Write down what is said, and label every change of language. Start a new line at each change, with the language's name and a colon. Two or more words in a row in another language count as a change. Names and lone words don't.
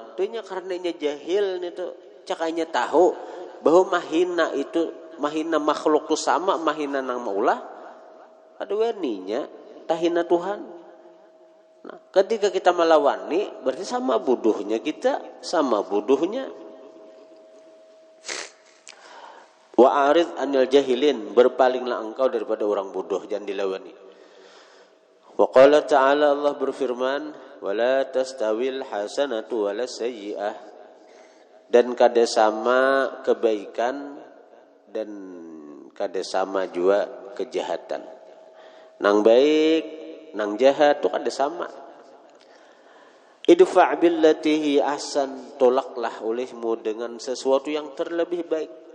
Banjar: Itunya karena inya jahil itu cakanya tahu bahwa mahina makhluk itu sama mahina nang maulah ada waninya tahina Tuhan. Nah, ketika kita melawani berarti sama bodohnya kita sama bodohnya.
Arabic: وأعرض عن الجاهلين
Indonesian: berpalinglah engkau daripada orang bodoh jangan dilawani.
Arabic: وقال تعالى
Banjar: Allah berfirman
Arabic: ولا تستوي الحسنة ولا السيئة
Banjar: dan kada sama kebaikan dan kada sama juga kejahatan. Nang baik, nang jahat itu kada sama.
Arabic: ادفع بالتي هي أحسن,
Indonesian: tolaklah olehmu dengan sesuatu yang terlebih baik.